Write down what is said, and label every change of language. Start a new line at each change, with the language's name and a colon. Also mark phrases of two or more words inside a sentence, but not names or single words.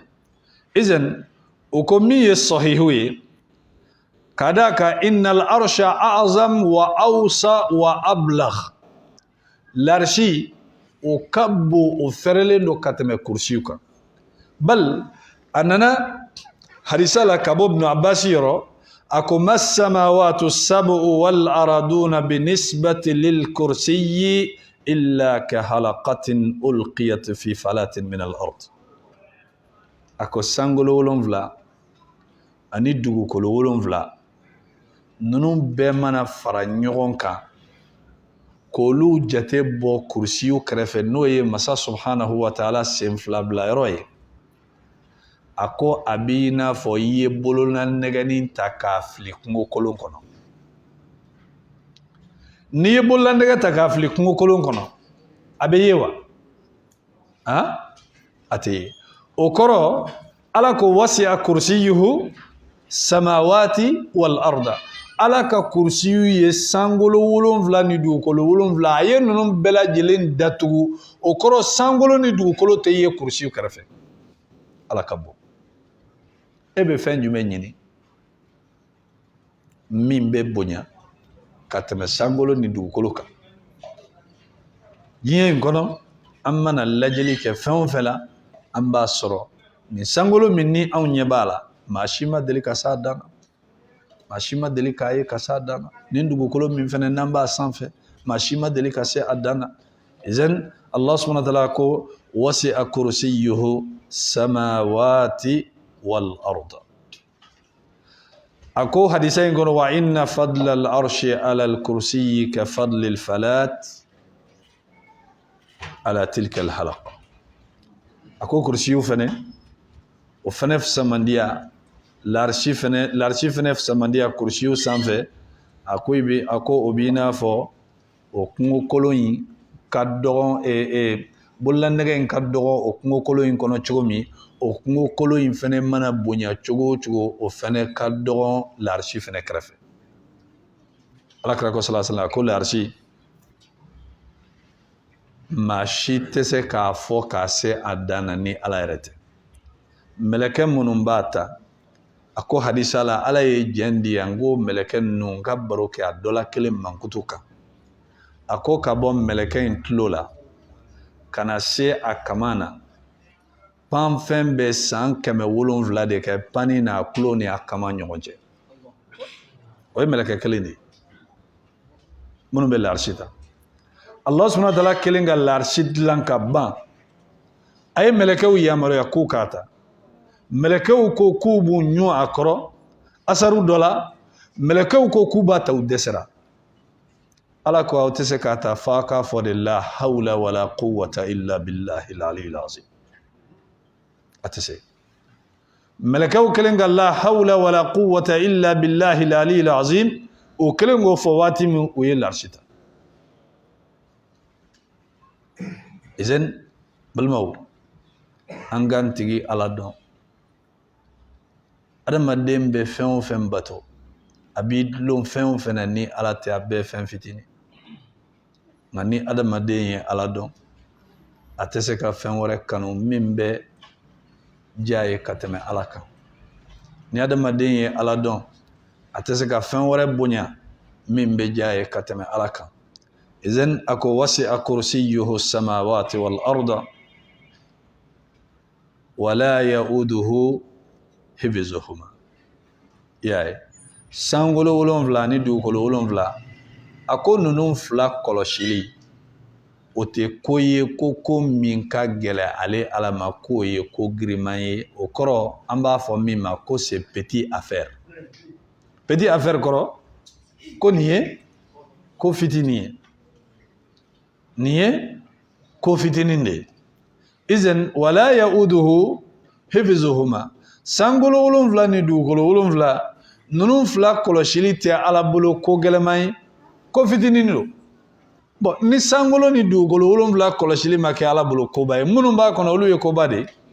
Bambara: Izan o ko min ye sahihu ye, ka d'a kan
Arabic: إن العرش أعظم وأوسع وأبلغ.
Bambara: L'arshi o ka bon, o fɛrɛlen don ka tɛmɛ kursiyu kan. Bal a nana hadisa la ka bɔ Ibn Abbas yɔrɔ, a ko
Arabic: ما السماوات السبع والأرضون بالنسبة للكرسي إلا كحلقة ألقيت في فلاة من الأرض.
Bambara: A ko sangolo 7 ani dugukolo 7 ninnu bɛɛ mana fara ɲɔgɔn kan k'olu jate bɔ kurusiw kɛrɛfɛ n'o ye masa
Arabic: سبحانه وتعالى
Bambara: sen fila bila yɔrɔ ye a ko a b'i n'a fɔ i ye bolonanɛgɛnin ta k'a fili kungokolon kɔnɔ n'i ye bolonanɛgɛ ta k'a fili kungokolon kɔnɔ a bɛ ye wa a tɛ ye o kɔrɔ ala ko
Arabic: وسع كرسيه السماوات والأرض
Bambara: ala ka kursiyu ye sangolo 7 ni dugukolo 7 a ye ninnu bɛɛ lajɛlen datugu o kɔrɔ sangolo ni dugukolo tɛ ye kursiyu kɛrɛfɛ ala ka bɔ e bɛ fɛn jumɛn ɲini min bɛ bonya ka tɛmɛ sangolo ni dugukolo kan diɲɛ in kɔnɔ an mana lajɛli kɛ fɛn o fɛn la an b'a sɔrɔ ni sangolo min ni anw ɲɛ b'a la maa si ma deli ka s'a dan na maa si ma deli k'a ye ka s'a dan na ni dugukolo min fɛnɛ n'an b'a sanfɛ maa si ma deli ka se a dan na idan Allah
Arabic: سبحانه وتعالى
Bambara: ko
Arabic: وسع كرسيه السماوات والأرض
Bambara: ako hadisa in kono
Arabic: وإن فضل العرش على الكرسي كفضل الفلاة على تلك الحلقة
Bambara: ako kursiyu fɛnɛ o fɛnɛ fisamandiya l'archi fɛnɛ fisamandiya kursiyu sanfɛ ako o b'i n'a fɔ o kungokolon in ka dɔgɔn bololanɛgɛ in ka dɔgɔ o kungokolon in kɔnɔ cogo min o kungokolon in fɛnɛ mana bonya cogo o cogo o fɛnɛ ka dɔgɔn l'archi fɛnɛ kɛrɛfɛ alakira ko
Arabic: صلى الله عليه وسلم
Bambara: ko l'archi maa si tɛ se k'a fɔ k'a se a dan na ni ala yɛrɛ tɛ mɛlɛkɛ minnu b'a ta a ko hadisa la ala ye jɛn di yan ko mɛlɛkɛ ninnu ka baro kɛ a dɔ la kelen mankutu kan a ko ka bɔ mɛlɛkɛ in tulo la ka na se a kama na pan fɛn bɛ san 700 de kɛ pani n'a tulo ni a kama ɲɔgɔn cɛ o ye mɛlɛkɛ kelen de ye minnu bɛ l'archi ta Allah subhanahu wa ta'ala kelen ka l'archi dilan ka ban a ye mɛlɛkɛw yamaruya k'u k'a ta mɛlɛkɛw ko k'u b'u ɲun a kɔrɔ asaru dɔ la mɛlɛkɛw ko k'u b'a ta u dɛsɛra ala ko aw tɛ se k'a ta f'a k'a fɔ de
Arabic: لا حول ولا قوة إلا بالله العلي العظيم
Bambara: a tɛ se mɛlɛkɛw kelen ka
Arabic: لا حول ولا قوة إلا بالله العلي العظيم
Bambara: o kelen k'o fɔ waati min o ye l'archi ta izen balimaw an k'an tigi ala dɔn adamaden bɛ fɛn o fɛn bato a b'i dulon fɛn o fɛn na ni ala tɛ a bɛɛ fɛn fitinin nka ni adamaden ye ala dɔn a tɛ se ka fɛn wɛrɛ kanu min bɛ diya ye ka tɛmɛ ala kan ni adamaden ye ala dɔn a tɛ se ka fɛn wɛrɛ bonya min bɛ diya ye ka tɛmɛ ala kan idan ako
Arabic: وسع كرسيه السماوات والأرض ولا يؤوده حفظهما
Bambara: yaye sangolo 7 ni dugukolo 7 a ko ninnu 2 kɔlɔsili o tɛ ko ye ko min ka gɛlɛ ale ala ma k'o ye ko giriman ye o kɔrɔ an b'a fɔ min ma ko
French: c'est petit affaire
Bambara: kɔrɔ ko nin ye ko fitinin ye nin ye ko fitinin de ye izan
Arabic: ولا يؤوده حفظهما
Bambara: sangolo 7 ni dugukolo 7 ninnu 2 kɔlɔsili tɛ ala bolo ko gɛlɛman ye ko fitinin don bon ni sangolo ni dugukolo 7 kɔlɔsili ma kɛ ala bolo koba ye minnu b'a kɔnɔ olu ye koba de